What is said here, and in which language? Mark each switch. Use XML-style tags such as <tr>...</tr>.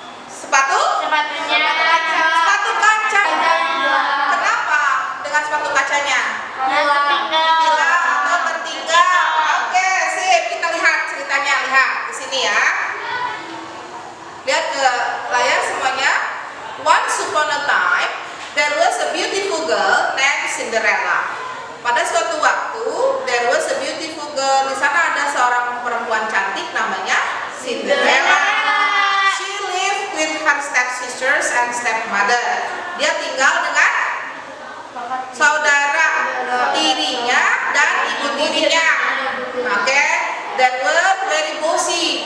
<id>Sepatunya. Sepatu kaca. Kenapa dengan sepatu kacanya? Bila atau tertinggal. Oke, sip. Kita lihat ceritanya. Lihat di sini ya. Lihat ke layar semuanya.</id> <en>Once upon a time, there was a beautiful girl named Cinderella.</en> <id>Pada suatu waktu,</id> <en>there was a beautiful girl.</en> <id>Di sana ada seorang perempuan cantik namanya Cinderella.</id> <en>She lived with her stepsisters and stepmother.</en> <id>Dia tinggal dengan saudara tirinya dan ibu tirinya.</id> <en>Oke, they were very bossy.</en>